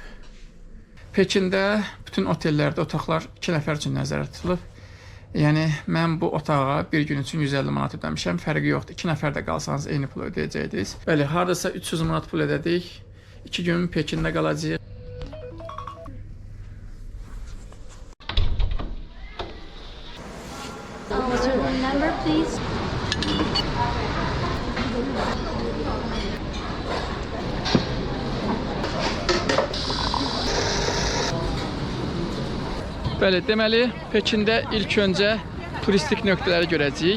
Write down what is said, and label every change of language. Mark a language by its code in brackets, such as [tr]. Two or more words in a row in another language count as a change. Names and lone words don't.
[az] Pekində bütün otellərdə otaqlar 2 nəfər üçün nəzərdə tutulub. Yəni mən bu otağa bir gün üçün 150 manat ödəmişəm. Fərqi yoxdur. 2 nəfər də qalsanız eyni pul ödəyəcəksiniz. Bəli, hardasa 300 manat pul ödədik. 2 gün Pekində qalacağıq. [en] What's your room number, please? [az] Bəli, deməli Pekində ilk öncə turistik nöqtələri görəcəyik.